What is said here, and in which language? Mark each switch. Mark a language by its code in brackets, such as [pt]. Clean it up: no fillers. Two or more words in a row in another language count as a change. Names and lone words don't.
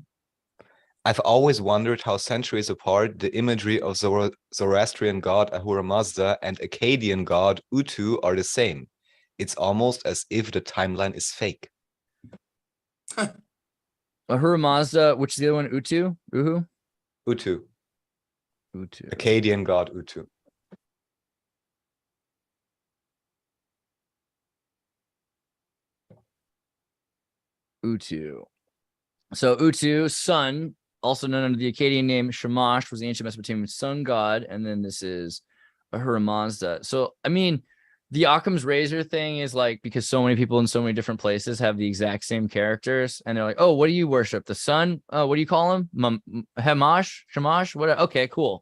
[en] I've always wondered how centuries apart the imagery of Zoroastrian god Ahura Mazda and Akkadian god Utu are the same. It's almost as if the timeline is fake. Ahura Mazda, which is the other one? Utu? Uhu? Utu. Utu. Akkadian god Utu. Utu. So Utu, sun, also known under the Akkadian name Shamash, was the ancient Mesopotamian sun god. And then this is Ahura Mazda. So, I mean, the Occam's razor thing is like, because so many people in so many different places have the exact same characters. And they're like, oh, what do you worship? The sun? What do you call him? Shamash? What? Okay, cool.